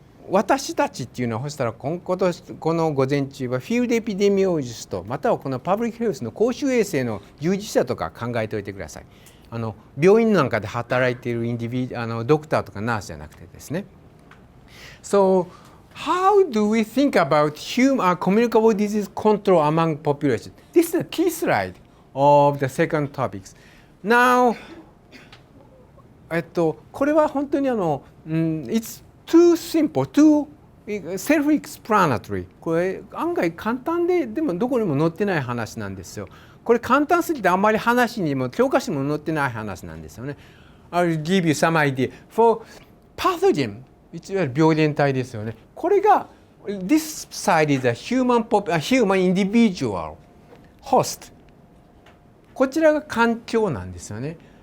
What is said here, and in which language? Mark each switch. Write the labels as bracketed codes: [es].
[ja] 私たちっていうのはそしたらこの午前中はフィールドエピデミオロジストまたはこのパブリックヘルスの公衆衛生の従事者とか考えておいてください。病院なんかで働いているドクターとかナースじゃなくてですね。 [en] So how do we think about communicable disease control among population? This is the key slide of the second topics. Now, [ja] これは本当に [en] it's too simple, too self-explanatory. [ja] これ案外簡単でもどこにも載ってない話なんですよ。これ簡単すぎてあんまり話にも教科書にも載ってない話なんですよね。 [en] I'll give you some idea. For pathogen, [ja] いわゆる病原体ですよね。これが [en] this side is a human individual host. [ja] こちらが環境なんですよね。